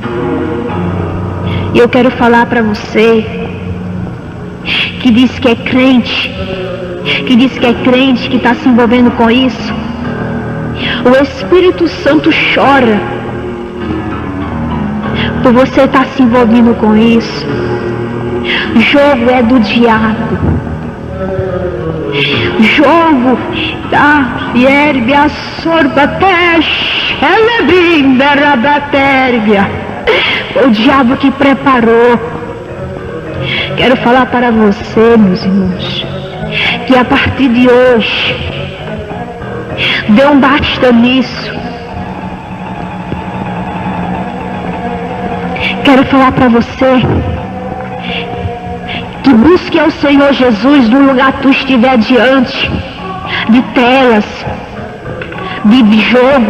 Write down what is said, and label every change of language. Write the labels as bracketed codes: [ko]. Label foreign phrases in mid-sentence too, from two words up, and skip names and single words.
[pt] E eu quero falar para você que diz que é crente, que está se envolvendo com isso. O Espírito Santo chora por você estar se envolvendo com isso. Jogo é do diabo. Jogo da fierbia sorbatesh, elebinda rabatérbia. O diabo que preparou. Quero falar para você, meus irmãos, que a partir de hoje, dê um basta nisso. Quero falar para você que busque ao Senhor Jesus no lugar que tu estiver diante de telas, de jogo.